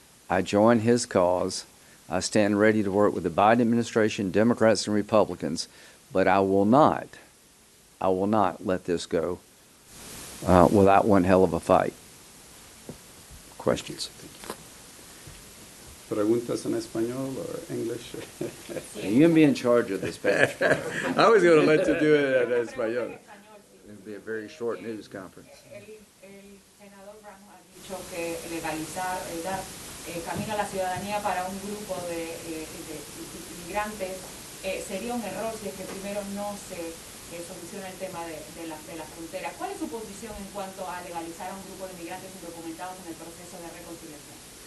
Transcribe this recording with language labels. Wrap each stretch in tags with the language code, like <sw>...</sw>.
<en>I join his cause. I stand ready to work with the Biden administration, Democrats and Republicans, but I will not let this go without one hell of a fight. Questions?</en> <es>Preguntas en español</es> <en>or English? You can be in charge of the Spanish part. I was going to let you do it in español. It'll be a very short news conference.</en> <es>El senador Graham ha dicho que legalizar, dar camino a la ciudadanía para un grupo de inmigrantes sería un error si es que primero no se soluciona el tema de la frontera. ¿Cuál es su posición en cuanto a legalizar a un grupo de inmigrantes indocumentados en el proceso de reconciliación?</es>